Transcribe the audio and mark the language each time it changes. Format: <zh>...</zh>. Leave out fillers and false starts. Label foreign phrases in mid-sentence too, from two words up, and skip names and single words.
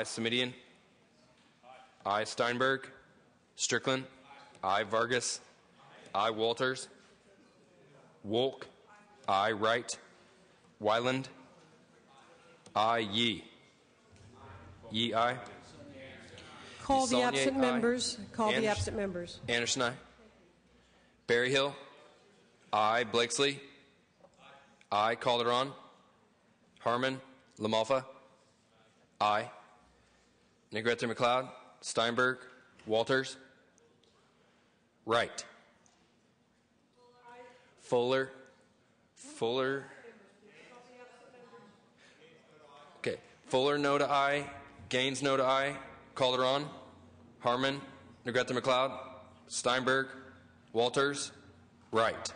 <en>Semidian, aye. Steinberg, Strickland, aye. Vargas, aye. Walters, Wolk, aye. Wright, Wyland, aye. Yee, aye. Call the DeSaulnier, absent aye. members. Call the absent members. Anderson, aye. Berryhill, aye. Blakesley, aye. Calderon, Harmon, LaMalfa, aye. Negrete McLeod, Steinberg, Walters, Wright, Fuller, okay. Fuller, no to aye. Gaines, no to aye. Calderon, Harmon, Negrete McLeod, Steinberg, Walters, Wright.</en>